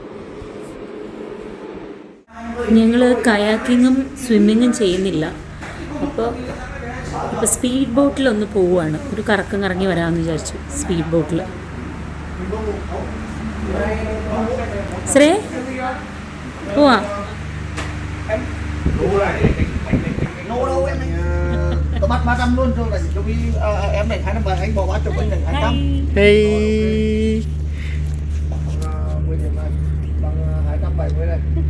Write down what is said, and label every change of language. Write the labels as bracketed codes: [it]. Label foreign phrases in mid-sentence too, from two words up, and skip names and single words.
[ml] ഞങ്ങൾ കയാക്കിങ്ങും സ്വിമ്മിങ്ങും ചെയ്യുന്നില്ല. അപ്പോൾ സ്പീഡ് ബോട്ടിലൊന്ന് പോവുകയാണ്, ഒരു കറക്കം കറങ്ങി വരാമെന്ന് വിചാരിച്ചു. സ്പീഡ് ബോട്ടിൽ ശ്രേ പോവാ. [vi] Tôi bắt 300 luôn cho này cho em này 2 năm và anh bỏ 3 chục anh này 200. Hey. Bằng 270 này.